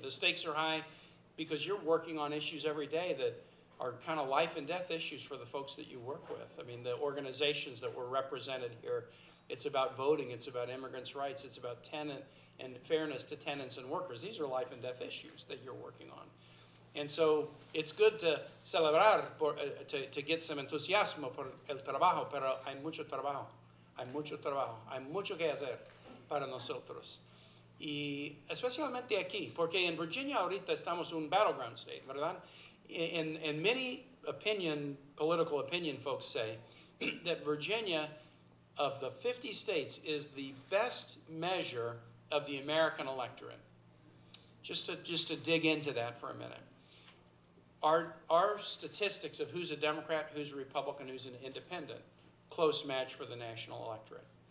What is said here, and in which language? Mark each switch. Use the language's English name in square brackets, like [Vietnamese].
[English] The stakes are high because you're working on issues every day that are kind of life and death issues for the folks that you work with. I mean, the organizations that were represented here, it's about voting, it's about immigrants' rights, it's about tenant and fairness to tenants and workers. These are life and death issues that you're working on. And so it's good to [Spanish] celebrar, [English] to get some [Spanish] entusiasmo por el trabajo, pero hay mucho trabajo, hay mucho que hacer para nosotros. Y especialmente aquí, porque en Virginia ahorita estamos un [English] battleground state, [Spanish] ¿verdad? [English] And many political opinion folks say that Virginia, of the 50 states, is the best measure of the American electorate. Just to dig into that for a minute. Our statistics of who's a Democrat, who's a Republican, who's an independent, close match for the national electorate.